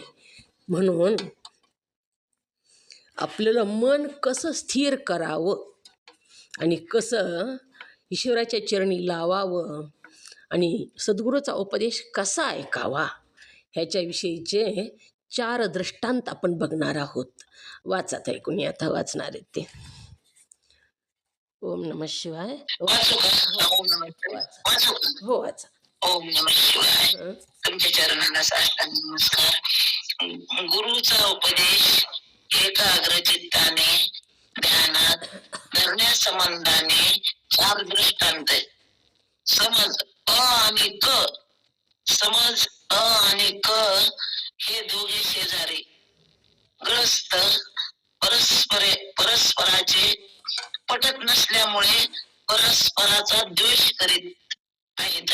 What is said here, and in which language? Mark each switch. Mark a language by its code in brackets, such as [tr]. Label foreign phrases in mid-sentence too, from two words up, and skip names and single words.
[mr] म्हणून आपल्याला मन कसं स्थिर करावं आणि कसं ईश्वराच्या चरणी लावावं आणि सद्गुरूचा उपदेश कसा ऐकावा ह्याच्याविषयीचे 4 दृष्टांत आपण बघणार आहोत. वाचत आहे कोणी आता वाचणार आहेत ते. [sa] ओम नमः शिवाय. [mr] वाचू का? [sa] ओम नमः शिवाय. [mr] वाचू का? हो वाचा. [sa] ओम नमः शिवाय. [mr] तुमच्या चरणाला साष्टांग नमस्कार. गुरुचा उपदेश एकाग्र चित्ताने ध्यानात संबंधाने 4 दृष्टांत आहेत. समज अ आणि क. समज अ आणि क हे दोघे शेजारी ग्रस्त परस्पराचे पटत नसल्यामुळे परस्पराचा द्वेष करीत आहेत.